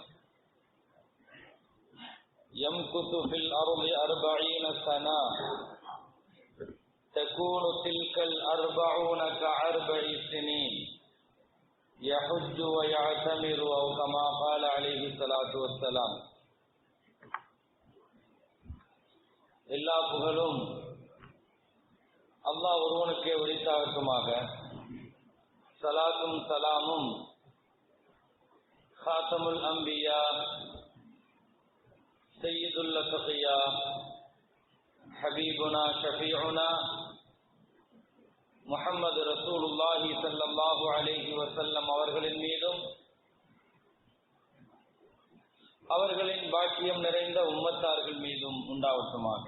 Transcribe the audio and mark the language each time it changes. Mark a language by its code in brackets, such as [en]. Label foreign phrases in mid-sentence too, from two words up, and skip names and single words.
[ar] يمكث في الأرض 40 سنة تكون تلك 40 كأربع سنين يحج ويعتمر أو كما قال عليه الصلاة والسلام. [ta] எல்லா புகழும் அல்லாஹ் ஒருவனுக்கே உரித்தாகட்டுமாக. சலாத்தும் சலாமும் [ar] خاتم الأنبياء سيد الأتقياء حبيبنا شفيعنا محمد رسول الله صلى الله عليه وسلم [ta] அவர்களின் மீதும் அவர்களின் பாக்கியம் நிறைந்த உம்மத்தார்கள் மீதும் உண்டாவட்டுமாக.